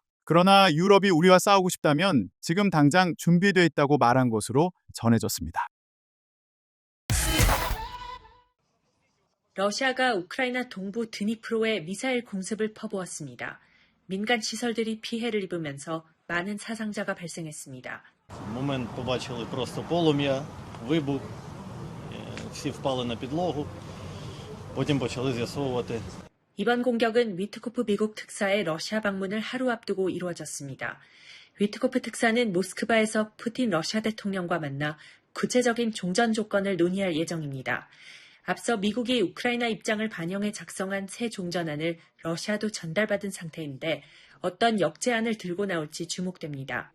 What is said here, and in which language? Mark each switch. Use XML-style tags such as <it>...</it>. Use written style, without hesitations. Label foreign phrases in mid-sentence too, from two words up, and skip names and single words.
<ko>그러나 유럽이 우리와 싸우고 싶다면 지금 당장 준비되어 있다고 말한 것으로 전해졌습니다. 러시아가 우크라이나 동부 드니프로에 미사일 공습을 퍼부었습니다. 민간 시설들이 피해를 입으면서 많은 사상자가 발생했습니다.</ko> <uk>Момент побачили просто полум'я, вибух, всі впали на підлогу, потім почали з'ясовувати.</uk> <ko>이번 공격은 위트코프 미국 특사의 러시아 방문을 하루 앞두고 이루어졌습니다. 위트코프 특사는 모스크바에서 푸틴 러시아 대통령과 만나 구체적인 종전 조건을 논의할 예정입니다. 앞서 미국이 우크라이나 입장을 반영해 작성한 새 종전안을 러시아도 전달받은 상태인데 어떤 역제안을 들고 나올지 주목됩니다.</ko>